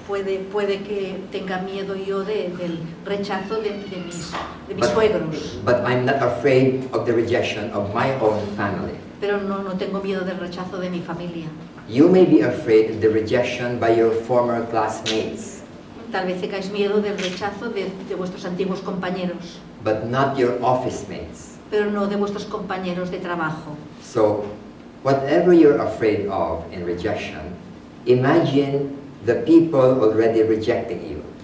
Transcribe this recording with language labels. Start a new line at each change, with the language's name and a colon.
Spanish: Puede que tenga miedo yo del rechazo de mis suegros.
English: But I'm not afraid of the rejection of my own family.
Spanish: Pero no tengo miedo del rechazo de mi familia.
English: You may be afraid of the rejection by your former classmates,
Spanish: Tal vez tengáis miedo del rechazo de vuestros antiguos compañeros,
English: but not your office mates.
Spanish: pero no de vuestros compañeros de trabajo.
English: So, whatever you're afraid of in rejection, imagine the people already rejecting you.